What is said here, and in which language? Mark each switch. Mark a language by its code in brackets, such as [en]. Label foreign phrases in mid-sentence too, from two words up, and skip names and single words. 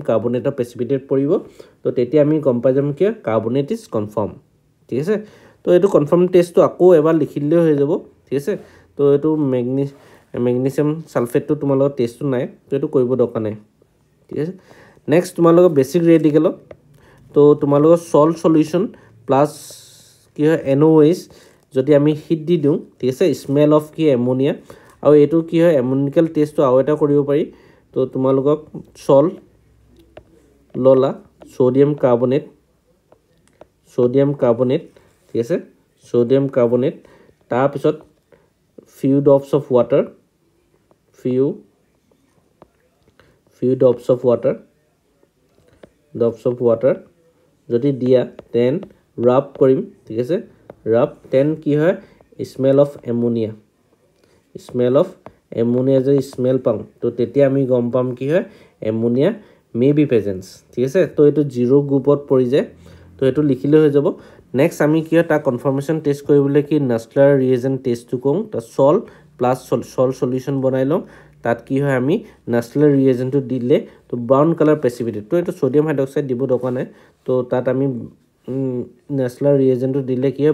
[as] কাৰ্বনেটৰ প্ৰেচিপিটেট পৰিব তো তেতিয়া আমি গম পাই যাম কি হয় [en] carbonate is confirm [as] ঠিক আছে তো এইটো [en] confirm test [as] আকৌ এবাৰ লিখি দিলেও হৈ যাব ঠিক আছে তো এইটো [en] magnesium sulphate [as] তোমালোকৰ টেষ্টটো নাই তো এইটো কৰিব দৰকাৰ নাই ঠিক আছে নেক্সট তোমালোকৰ [en] basic radical [as] তো তোমালোকৰ [en] salt solution plus [as] কি হয় NOH যদি আমি হিট দি দিওঁ ঠিক আছে [en] smell of [as] কি এমোনিয়া আৰু এইটো কি হয় [en] ammonical test [as] আৰু এটা কৰিব পাৰি তো তোমালোকক সল্ট ললা [en] sodium carbonate [as] ঠিক আছে [en] sodium carbonate [as] তাৰপিছত [en] few drops of water [as] যদি দিয়া [en] then rub [as] কৰিম ঠিক আছে [en] rub then [as] কি হয় [en] smell of ammonia [as] যদি স্মেল পাম তো তেতিয়া আমি গম পাম কি হয় [en] ammonia may be presence [as] ঠিক আছে তো এইটো 0 গ্ৰুপত পৰি যায় তো এইটো লিখিলে হৈ যাব নেক্সট আমি কি হয় তাৰ [en] confirmation test [as] কৰিবলৈ কি নাছলাৰ [en] reagent test [as] কৰোঁ তাৰ [en] salt plus salt solution [as] বনাই লওঁ তাত কি হয় আমি নাছলাৰ ৰিএজেন্টটো দিলে তো [en] brown colour precipitate [as] তো এইটো [en] sodium hydroxide [as] দিব দৰকাৰ নাই তো তাত আমি নাছলাৰ ৰিএজেন্টটো দিলে কি হয়